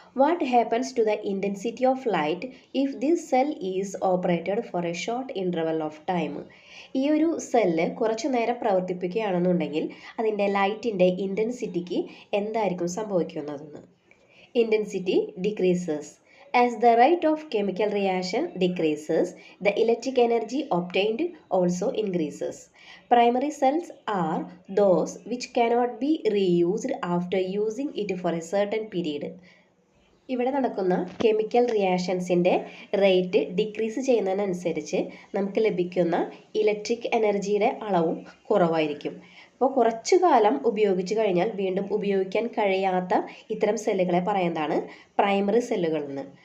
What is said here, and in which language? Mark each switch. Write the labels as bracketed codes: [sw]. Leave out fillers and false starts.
[en] What happens to the intensity of light if this cell is operated for a short interval of time? [ml] ഈ ഒരു cell കുറച്ചു നേരം പ്രവർത്തിപ്പിക്കുകയാണെന്നുണ്ടെങ്കിൽ അതിൻ്റെ ലൈറ്റിൻ്റെ ഇൻറ്റൻസിറ്റിക്ക് എന്തായിരിക്കും സംഭവിക്കുന്നതെന്ന്. [en] Intensity decreases. As the rate of chemical reaction decreases, the electric energy obtained also increases. Primary cells are those which cannot be reused after using it for a certain period. [ml] ഇവിടെ നടക്കുന്ന chemical റിയാക്ഷൻസിൻ്റെ rate decrease ചെയ്യുന്നതിനനുസരിച്ച് നമുക്ക് ലഭിക്കുന്ന electric എനർജിയുടെ അളവും കുറവായിരിക്കും. അപ്പോൾ കുറച്ചു കാലം ഉപയോഗിച്ച് കഴിഞ്ഞാൽ വീണ്ടും ഉപയോഗിക്കാൻ കഴിയാത്ത ഇത്തരം സെല്ലുകളെ പറയുന്നതാണ് പ്രൈമറി സെല്ലുകൾ എന്ന്.